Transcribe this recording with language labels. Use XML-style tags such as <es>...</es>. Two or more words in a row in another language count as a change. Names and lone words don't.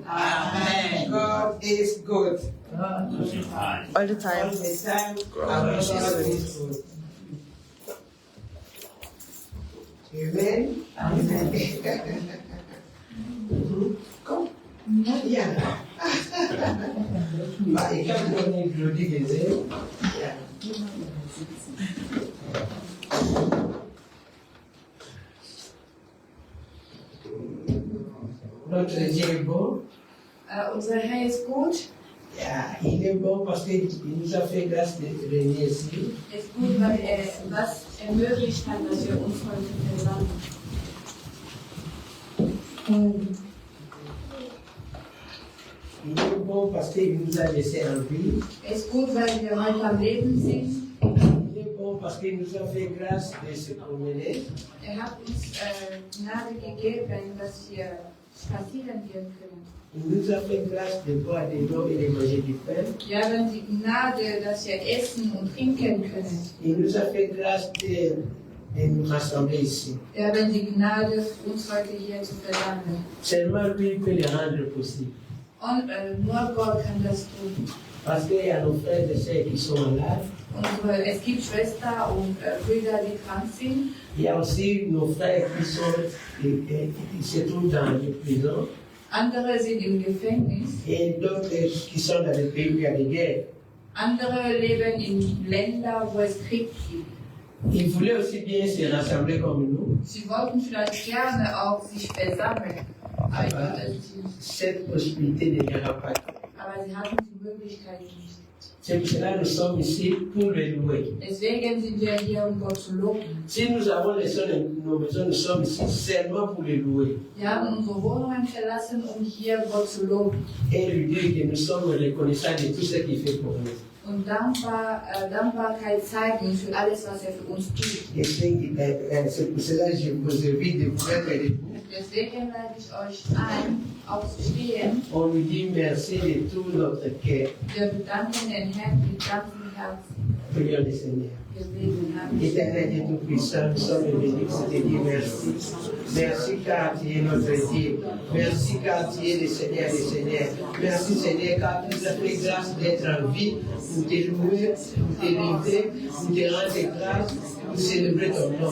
<en>Amen. God is good. All the time. All the All time. the time, our God is good. Amen. Amen. Come. Yeah.</en> <fr>Bah, et quand on est glorieux des ailes, yeah. Notre Dieu est bon.</fr> <de>Unser Herr ist gut.</de> <en>Yeah,</en> <fr>il est bon parce qu'il nous a fait grâce de venir ici.</fr> <de>Er ist gut, weil er was ermöglicht hat, dass wir uns heute versammeln.</de> <fr>Il est bon parce qu'il nous a laissé en vie.</fr> <de>Er ist gut, weil wir heute am Leben sind.</de> <fr>Il est bon parce qu'il nous a fait grâce de se promener.</fr> <de>Er hat uns Gnade gegeben, dass wir spazieren gehen können.</de> <fr>Il nous a fait grâce de boire de l'eau et de manger du pain.</fr> <de>Wir haben die Gnade, dass wir essen und trinken können.</de> <fr>Il nous a fait grâce de nous rassembler ici.</fr> <de>Wir haben die Gnade, uns heute hier zu versammeln.</de> <fr>Seulement lui peut le rendre possible.</fr> <de>Und nur Gott kann das tun.</de> <fr>Parce qu'il y a nos frères et sœurs qui sont malades.</fr> <de>Es gibt Schwestern und Brüder, die krank sind.</de> <fr>Il y a aussi nos frères qui se trouvent dans les prisons.</fr> <de>Andere sind im Gefängnis.</de> <fr>Et d'autres qui sont dans les pays où il y a des guerres.</fr> <de>Andere leben in Ländern, wo es Krieg gibt.</de> <fr>Ils voulaient aussi bien se rassembler comme nous.</fr> <de>Sie wollten vielleicht gerne auch sich versammeln,</de> <fr>Cette possibilité ne leur a pas été.</fr> <de>aber sie hatten die Möglichkeit nicht.</de> <fr>C'est pour cela que nous sommes ici pour le louer.</fr> <de>Deswegen sind wir hier, um Gott zu loben.</de> <fr>Si nous avons laissé nos maisons, nous sommes ici seulement pour le louer.</fr> <de>Wir haben unsere Wohnungen verlassen, um hier Gott zu loben</de> <fr>Et lui dire que nous sommes reconnaissants de tout ce qu'il fait pour nous.</fr> <de>und Dankbarkeit zeigen für alles, was er für uns tut.</de> <fr>Et c'est pour cela que je vous invite de vous mettre debout.</fr> <de>Deswegen lade ich euch ein, aufzustehen.</de> <fr>On lui dit merci de tout notre cœur.</fr> <de>Wir bedanken den Herrn mit ganzem Herzen.</de> <fr>Prions le Seigneur.</fr> <de>Wir beten, Herr.</de> <fr>Éternel Dieu Tout-Puissant, nous sommes venus pour te dire merci. Merci car tu es notre Dieu. Merci car tu es le Seigneur des Seigneurs. Merci Seigneur car tu nous as fait grâce d'être en vie pour te louer, pour te livrer, pour te rendre grâce, pour célébrer ton nom.</fr>